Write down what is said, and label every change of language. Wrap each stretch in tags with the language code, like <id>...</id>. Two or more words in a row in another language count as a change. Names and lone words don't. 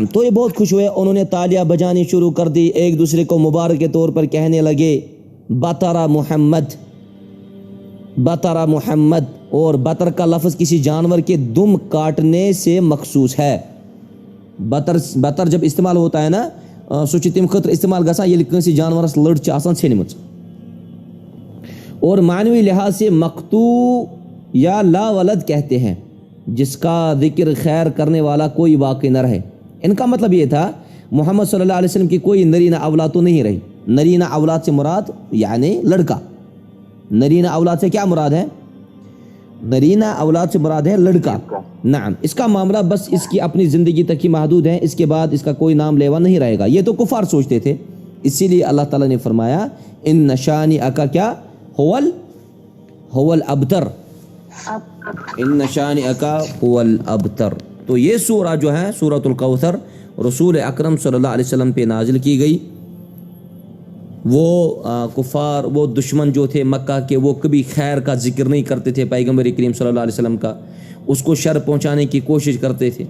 <ur>تو یہ بہت خوش ہوئے، انہوں نے تالیاں بجانی شروع کر دی، ایک دوسرے کو مبارک کے طور پر کہنے لگے بطر محمد. اور بطر کا لفظ کسی جانور کے دم کاٹنے سے مخصوص ہے. بطر جب استعمال ہوتا ہے نا،</ur> <ks>سو چھ تم خطر استعمال گژھان ییٚلہِ کٲنٛسہِ جانورس لٔڑ چھِ آسان ژھیٚنمٕژ.</ks> <ur>اور معنوی لحاظ سے مقطوع یا لا ولد کہتے ہیں جس کا ذکر خیر کرنے والا کوئی باقی نہ رہے۔ ان کا مطلب یہ تھا محمد صلی اللہ علیہ وسلم کی کوئی نرینہ اولاد تو نہیں رہی۔ نرینہ اولاد سے مراد یعنی لڑکا، نرینہ اولاد سے کیا مراد ہے؟ نرینہ اولاد سے مراد ہے لڑکا۔ نعم، اس کا معاملہ بس اس کی اپنی زندگی تک ہی محدود ہے، اس کے بعد اس کا کوئی نام لیوا نہیں رہے گا۔ یہ تو کفار سوچتے تھے، اسی لیے اللہ تعالیٰ نے فرمایا</ur> <ar>ان شانئک</ar> <ur>کیا</ur> <ar>هو الابتر، ان شانئک هو الابتر۔</ar> <ur>تو یہ سورہ جو ہے سورۃ الکوثر رسول اکرم صلی اللہ علیہ وسلم پہ نازل کی گئی۔ وہ کفار، وہ دشمن جو تھے مکہ کے، وہ کبھی خیر کا ذکر نہیں کرتے تھے پیغمبر کریم صلی اللہ علیہ وسلم کا، اس کو شر پہنچانے کی کوشش کرتے تھے۔</ur>